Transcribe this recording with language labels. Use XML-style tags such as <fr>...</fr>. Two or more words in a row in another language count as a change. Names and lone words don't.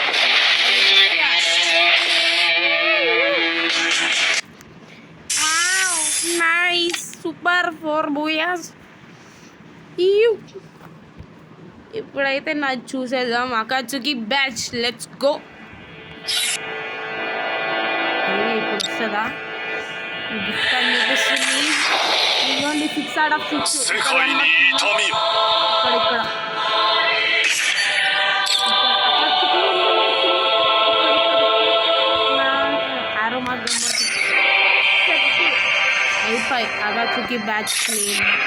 <en>nice super</en> <te>4 బూయాస్ ఇప్పుడైతే నాకు చూసేద్దాం అకాచుకి బ్యాచ్</te> <en>let's go</en> <te>ఇప్పుడు వస్తుందా గిఫ్ట్ అని చూపిస్తుంది ఇదిగోండి</te> <en>6 out of 6</en> <ja>世界に痛みを。</ja> <te>ఇక్కడ ఆరో మార్గం అయిపోయి అగాచుకి బ్యాచ్ క్లీన్</te>